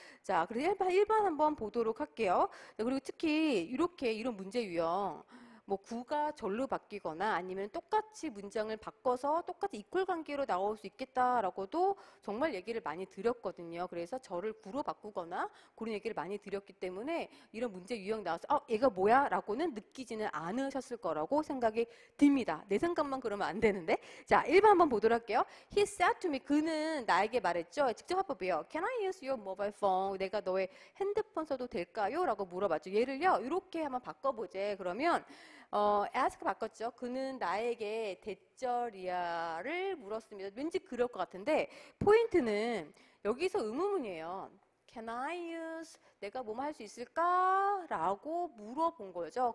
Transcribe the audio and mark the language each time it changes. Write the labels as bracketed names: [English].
[Korean] 자, 그래서 1번 한번 보도록 할게요. 자, 그리고 특히 이런 문제 유형 뭐 구가 절로 바뀌거나 아니면 똑같이 문장을 바꿔서 똑같이 이퀄 관계로 나올 수 있겠다라고도 정말 얘기를 많이 드렸거든요. 그래서 절을 구로 바꾸거나 그런 얘기를 많이 드렸기 때문에 이런 문제 유형 나와서 얘가 뭐야? 라고는 느끼지는 않으셨을 거라고 생각이 듭니다. 내 생각만 그러면 안 되는데. 자, 1번 한번 보도록 할게요. [English] He said to me, [Korean] 그는 나에게 말했죠. 직접 화법이에요. [English] Can I use your mobile phone? [Korean] 내가 너의 핸드폰 써도 될까요? 라고 물어봤죠. 얘를요, 이렇게 한번 바꿔보재. 그러면 ask 바꿨죠. 그는 나에게 대절이야를 물었습니다. 왠지 그럴 것 같은데 포인트는 여기서 의문문이에요. [English] Can I use? [Korean] 내가 뭐뭐 할 수 있을까? 라고 물어본 거죠.